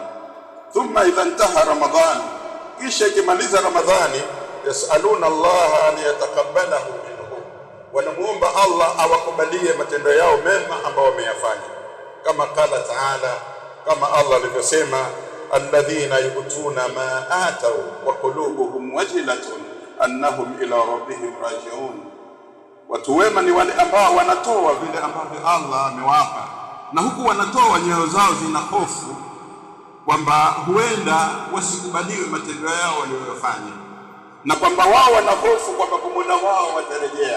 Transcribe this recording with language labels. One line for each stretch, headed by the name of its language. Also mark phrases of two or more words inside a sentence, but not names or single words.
Arabic: ثم إذا انتهى رمضان,
Swahili: kisha ikimaliza Ramadhani,
Arabic: يسألون الله أن يتقبله منهم,
Swahili: wanamuomba Allah awakubalie matendo yao mema ambao wameyafanya. Kama
Arabic: قال تعالى,
Swahili: kama Allah alivyosema,
Arabic: الذين يؤتون ما آتوا وقلوبهم وجلة أنهم إلى ربهم راجعون,
Swahili: watu wema ni wale ambao wanatoa vile ambavyo Allah amewapa, na huku wanatoa nyoyo zao zina hofu kwamba huenda wasikubaliwe matendo yao waliyofanya, na kwamba wao wana hofu kwamba kwa Mola wao watarejea.